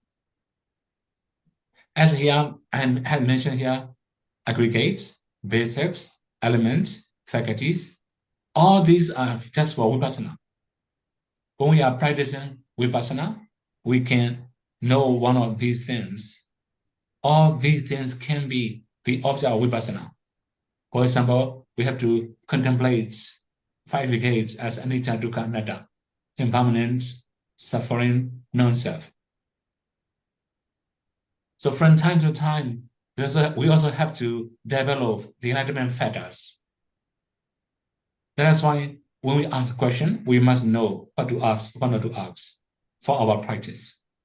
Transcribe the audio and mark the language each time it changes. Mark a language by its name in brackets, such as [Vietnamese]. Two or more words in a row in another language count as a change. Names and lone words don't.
[English] As here, I had mentioned here, aggregates, basics, elements, faculties, all these are just for Vipassana. When we are practicing Vipassana, we can know one of these things. All these things can be the object of Vipassana. For example, we have to contemplate 5 decades as [Pali] anicca, dukkha, anatta, [English] impermanent, suffering, non-self. So from time to time, we also have to develop the enlightenment fetters. That's why when we ask a question, we must know what to ask, what not to ask for our practice.